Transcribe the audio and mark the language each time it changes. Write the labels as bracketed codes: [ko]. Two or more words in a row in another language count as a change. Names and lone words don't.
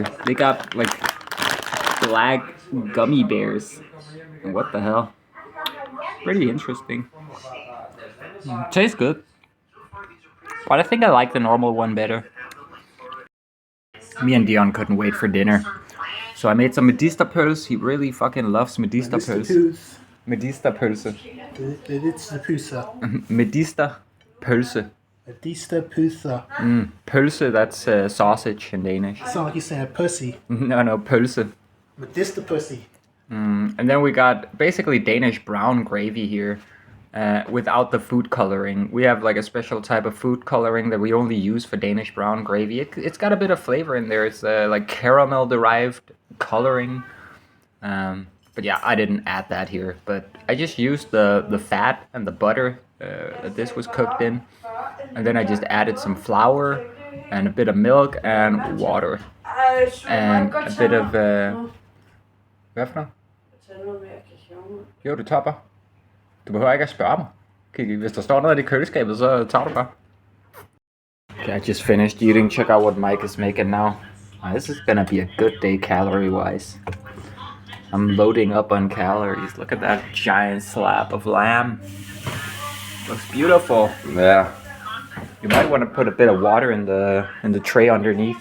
[en] They got like black gummy bears. What the hell? Pretty interesting. Tastes good. But I think I like the normal one better. Me and Dion couldn't wait for dinner. So I made some medisterpølse. He really fucking loves medisterpølse. Medisterpølse. Medisterpølse. Medisterpølse. Pølse, that's sausage in Danish. Sound like you saying pussy. No, pølse. Medisterpussy. And then we got basically Danish brown gravy here. Without the food coloring. We have like a special type of food coloring that we only use for Danish brown gravy. It's got a bit of flavor in there. It's like caramel derived coloring. But yeah, I didn't add that here. But I just used the fat and the butter that this was cooked in. And then I just added some flour and a bit of milk and water. And a bit of... [da] Hvad for noget? Jo, du topper. Du behøver ikke at spørge mig. Hvis der står noget i køleskabet, så tager du bare. [en] Okay, I just finished eating. Check out what Mike is making now. This is gonna be a good day calorie-wise. I'm loading up on calories. Look at that giant slab of lamb. Looks beautiful. Yeah. You might want to put a bit of water in the tray underneath.